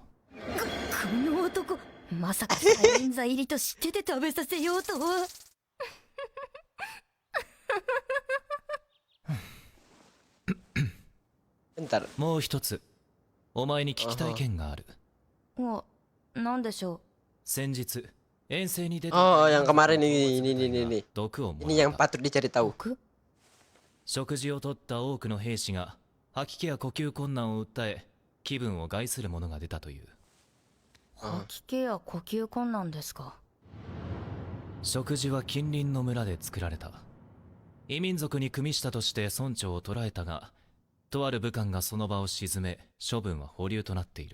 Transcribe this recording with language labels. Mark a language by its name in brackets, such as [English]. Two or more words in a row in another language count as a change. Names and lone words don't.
[Japanese] この男、まさかサイン剤入りと知ってて食べさせようとは。 [Indonesian] Bentar. [Japanese] もう一つ、お前に聞きたい件がある。なんでしょ先日、遠征に出た [Indonesian] Oh, yang kemarin ini. [Japanese] 毒をも [Indonesian] Ini [Japanese] ら [Indonesian] yang [Japanese] った。 [Indonesian] patut dicari tahu. [Japanese] 僕食事をとった多くの兵士が吐き気や呼吸困難を訴え、気分を害するものが出たという。吐き気や呼吸困難ですか。食事は近隣の村で作られた。異民族に組下として村長を捕らえたが、とある武官がその場を鎮め、処分は保留となっている。